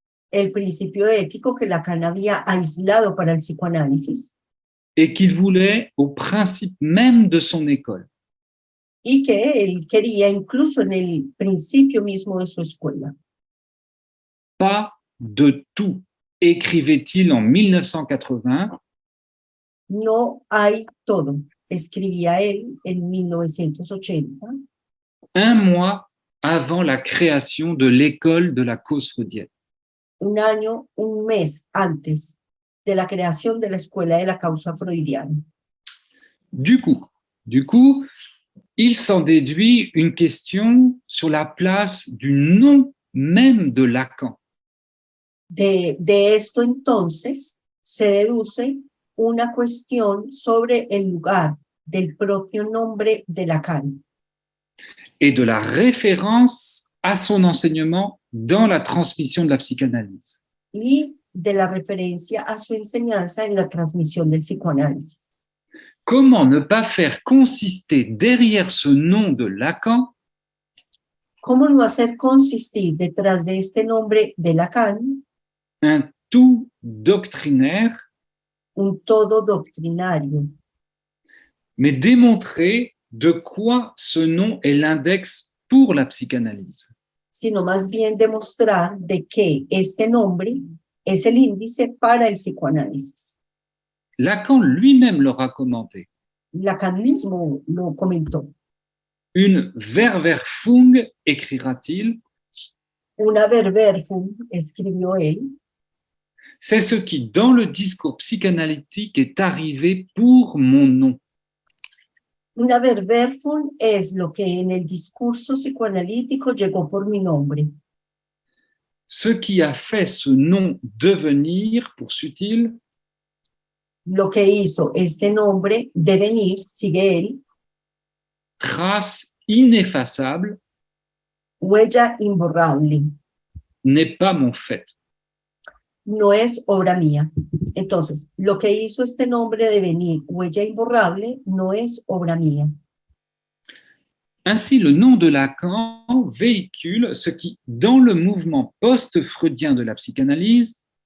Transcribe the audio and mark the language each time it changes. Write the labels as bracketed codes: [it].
[es] el principio ético que Lacan había aislado para el psicoanálisis [fr] et qu'il voulait au principe même de son école. [es] y que él quería incluso en el principio mismo de su escuela. [fr] Pas de tout, écrivait-il en 1980, [es] No hay todo, escribía él en 1980, [fr] un mois avant la création de l'école de la cause freudienne. [es] un mes antes de la creación de la escuela de la causa freudiana. [fr] Du coup, il s'en déduit une question sur la place du nom même de Lacan. [es] De esto entonces se deduce una cuestión sobre el lugar del propio nombre de Lacan [fr] et de la référence à son enseignement dans la transmission de la psychanalyse. [es] y de la referencia a su enseñanza en la transmisión del psicoanálisis. [fr] Comment ne pas faire consister derrière ce nom de Lacan [es] ¿Cómo no hacer consistir detrás de este nombre de Lacan [fr] un tout doctrinaire, [es] un todo doctrinario, [fr] mais démontrer de quoi ce nom est l'index pour la psychanalyse? [es] sino más bien demostrar de que este nombre es el índice para el psicoanálisis? [fr] Lacan lui-même leur a commenté. [es] Lacan mismo lo comentó. [fr] Une Verwerfung, écrira-t-il, [es] Una Verwerfung, escribió él, [fr] c'est ce qui, dans le discours psychanalytique, est arrivé pour mon nom. [es] una Verwerfung es lo que en el discurso psicoanalítico llegó por mi nombre. [fr] Ce qui a fait ce nom devenir, poursuit-il, [es] Lo que hizo este nombre devenir, sigue él, [fr] trace ineffaçable, [es] huella imborrable, [fr] n'est pas mon fait. [es] no es obra mía. Entonces, lo que hizo este nombre devenir, huella imborrable, no es obra mía. [fr] Ainsi, le nom de Lacan véhicule ce qui, dans le mouvement post-freudien de la psychanalyse,